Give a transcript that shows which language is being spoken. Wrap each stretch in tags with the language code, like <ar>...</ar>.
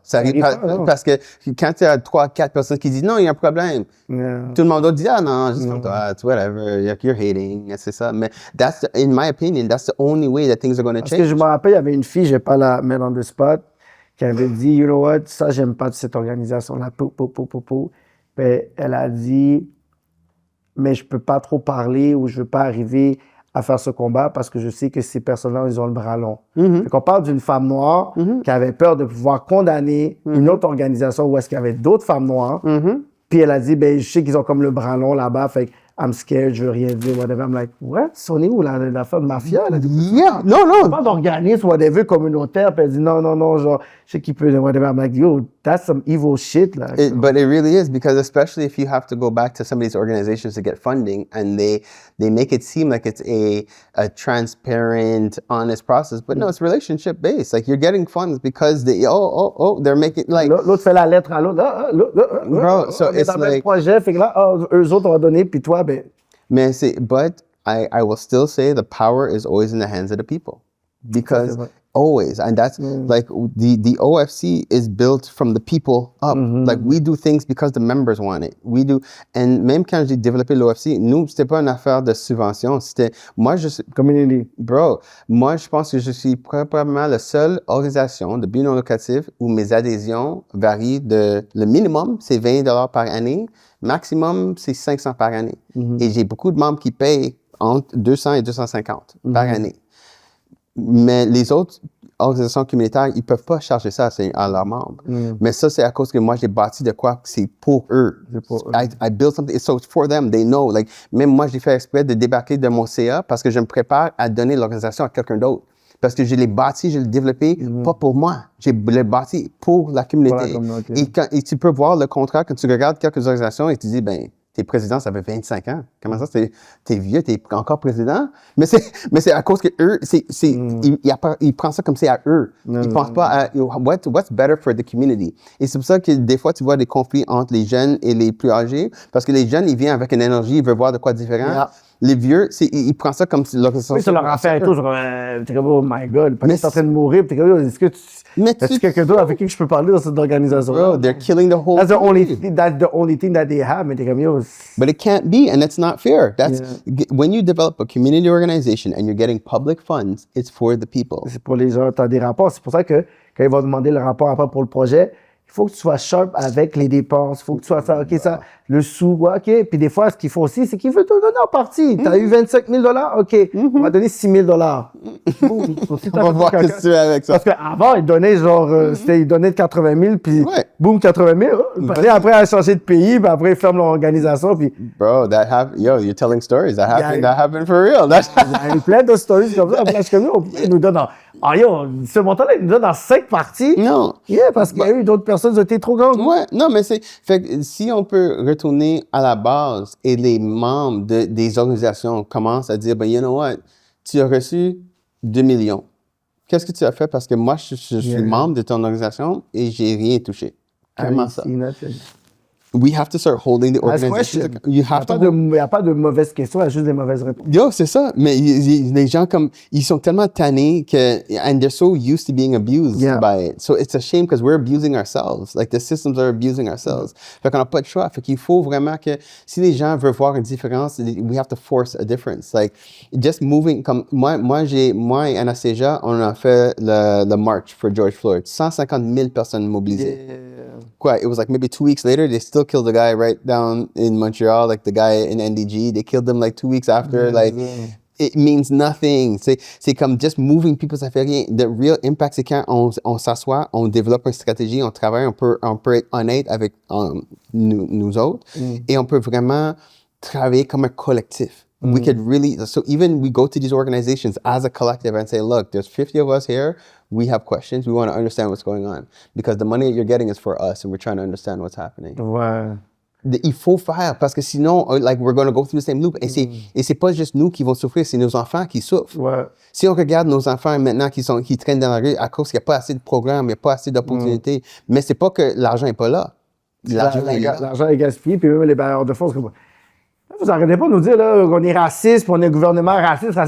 <fr>Ça arrive pas parce que quand tu as 3, 4 personnes qui disent non, il y a un problème, tout le monde doit dire non, juste comme toi,</fr> <en>whatever, you're hating,</en> <fr>c'est ça.</fr> <en>Mais in my opinion, that's the only way that things are going to change.</en> <fr>Parce que je me rappelle, il y avait une fille, je ne vais pas la mettre</fr> <en>on the spot,</en> <fr>qui avait dit,</fr> <en>you know what,</en> <fr>ça, j'aime pas de cette organisation-là, Puis elle a dit, mais je peux pas trop parler ou je veux pas arriver à faire ce combat parce que je sais que ces personnes-là, ils ont le bras long. Fait qu'on parle d'une femme noire qui avait peur de pouvoir condamner une autre organisation où est-ce qu'il y avait d'autres femmes noires. Puis elle a dit, ben, je sais qu'ils ont comme le bras long là-bas, fait que</fr> <en>I'm scared,</en> <fr>je veux rien dire, whatever.</fr> <en>I'm like, what?</en> <fr>On est où, la femme mafia? Là? Yeah, non. Pas d'organisme, whatever, communautaire. Puis elle dit, non, genre, je sais qu'il peut, whatever.</fr> <en>I'm like, yo, that's some evil shit, là. But it really is, because especially if you have to go back to some of these organizations to get funding, and they make it seem like it's a transparent, honest process, but no, it's relationship based. Like, you're getting funds because they're making, like...</en> <fr>L'autre fait la lettre à l'autre.</fr> <en>Bro, so it's like...</en> <fr>projet, fait que là, eux autres ont donné, puis toi, ben...</fr> <en>But I will still say the power is always in the hands of the people. Because always, and that's like the OFC is built from the people up. Like, we do things because the members want it. We do, and</en> <fr>même quand j'ai développé l'OFC, nous, c'était pas une affaire de subvention, c'était, moi,</fr> <en>community.</en> <fr>Bro, moi, je pense que je suis probablement la seule organisation de but non lucratif où mes adhésions varient le minimum, c'est $20 par année, maximum, c'est $500 par année. Et j'ai beaucoup de membres qui payent entre 200 et 250 par année. Mais les autres organisations communautaires, ils peuvent pas charger ça à leurs membres. Mais ça, c'est à cause que moi, j'ai bâti de quoi c'est pour eux.</fr> <en>I built something, so it's for them, they know.</en> <fr>Like, même moi, j'ai fait exprès de débarquer de mon CA parce que je me prépare à donner l'organisation à quelqu'un d'autre. Parce que je l'ai bâti, je l'ai développé, pas pour moi. Je l'ai bâti pour la communauté. Et tu peux voir le contrat quand tu regardes quelques organisations et tu dis, ben, t'es président, ça fait 25 ans. Comment ça, t'es vieux, t'es encore président? Mais c'est à cause que eux, ils prennent ça comme c'est à eux. Ils pensent pas à</fr> <en>what's better for the community.</en> <fr>Et c'est pour ça que des fois, tu vois des conflits entre les jeunes et les plus âgés. Parce que les jeunes, ils viennent avec une énergie, ils veulent voir de quoi différent. Les vieux, ils prennent ça comme si l'organisation... Oui, c'est leur affaire et tout. T'es comme,</fr> <en>oh my God.</en> <fr>Parce que t'es en train de mourir. T'es comme, est-ce quelqu'un d'autre avec qui je peux parler dans cette organisation?</fr> <en>Bro, they're killing the whole That's the only thing that they have.</en> <fr>Mais t'es comme,</fr> <en>yo... But it can't be, and that's not fair. When you develop a community organization and you're getting public funds, it's for the people.</en> <fr>C'est pour les gens. T'as des rapports. C'est pour ça que quand ils vont demander le rapport après pour le projet, il faut que tu sois sharp avec les dépenses. Il faut que tu sois ça, OK, ça, le sou, OK. Puis des fois, ce qu'il faut aussi, c'est qu'il veut te donner en partie. Tu as eu 25 000 $, OK, on va donner 6 000 $. On va voir ce que tu fais avec ça. Parce qu'avant, il donnait genre, il donnait 80 000, puis boum, 80 000. Après, il a changé de pays, puis après, il ferme l'organisation, puis...</fr> <en>Bro, you're telling stories. That happened for real.</en> <fr>Il y a plein de stories comme ça. Parce que nous, ils nous donnent Ah yo, ce montant-là, il nous donne dans 5 parties. Non. Yeah, parce qu'il y a eu d'autres personnes qui ont été trop grandes. Ouais, non, mais fait que si on peut retourner à la base et les membres des organisations commencent à dire, ben,</fr> <en>you know what,</en> <fr>tu as reçu 2 millions. Qu'est-ce que tu as fait? Parce que moi, je suis membre de ton organisation et j'ai rien touché. Comment ça?</fr> <en>We have to start holding the organization.</en> <fr>Il n'y a pas de mauvaises questions, il y a juste des mauvaises réponses. Yo, c'est ça. Mais les gens ils sont tellement tannés</fr> <en>and they're so used to being abused by it. So it's a shame because we're abusing ourselves. Like the systems are abusing ourselves.</en> <fr>Fait qu'on n'a pas de choix. Fait qu'il faut vraiment que si les gens veulent voir une différence,</fr> <en>we have to force a difference. Like just moving,</en> <fr>comme moi et Anastasia, on a fait le march for George Floyd. 150 000 personnes mobilisées.</fr> <en>Quoi, it was like maybe 2 weeks later, they still killed the guy right down in Montreal, like the guy in NDG. They killed him like 2 weeks after. It means nothing.</en> <fr>C'est comme</fr> <en>just moving people,</en> <fr>ça fait rien.</fr> <en>The real impact,</en> <fr>c'est quand on s'assoit, on développe une stratégie, on travaille, on peut être honnête avec nous autres et on peut vraiment travailler comme un collectif.</fr> <en>We could really, so even we go to these organizations as a collective and say, look, there's 50 of us here. We have questions. We want to understand what's going on because the money you're getting is for us and we're trying to understand what's happening.</en> <fr>Ouais. Il faut faire parce que sinon,</fr> <en>like, we're going to go through the same loop.</en> <fr>Et c'est pas juste nous qui vont souffrir, c'est nos enfants qui souffrent. Ouais. Si on regarde nos enfants maintenant qui traînent dans la rue à cause qu'il n'y a pas assez de programmes, il n'y a pas assez d'opportunités, mais c'est pas que l'argent n'est pas là. L'argent est gaspillé, puis même les bailleurs de fonds, vous n'arrêtez pas de nous dire là, qu'on est raciste, puis on est un gouvernement raciste.</fr>